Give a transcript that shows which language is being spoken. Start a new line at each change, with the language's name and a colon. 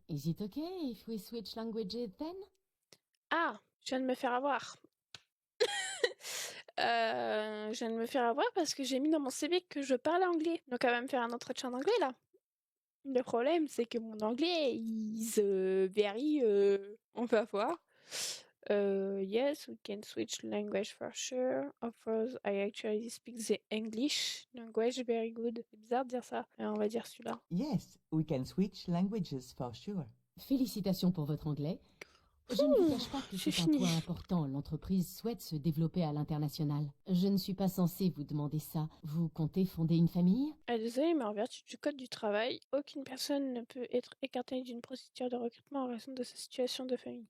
English: Is it okay if we switch languages then?
French: Ah, je viens de me faire avoir. Je viens de me faire avoir parce que j'ai mis dans mon CV que je parle anglais. Donc elle va me faire un entretien d'anglais là. Le problème, c'est que mon anglais
English: is very...
French: on va voir.
English: Yes, we can switch language for sure. Of course, I actually speak the English language very good.
French: C'est bizarre de dire ça. On va dire celui-là.
English: Yes, we can switch languages for sure.
French: Félicitations pour votre anglais. Je ne vous cache pas que j'ai c'est un fini. point important. L'entreprise souhaite se développer à l'international. Je ne suis pas censée vous demander ça. Vous comptez fonder une famille? Ah, désolé, mais en vertu du Code du travail, aucune personne ne peut être écartée d'une procédure de recrutement en raison de sa situation de famille.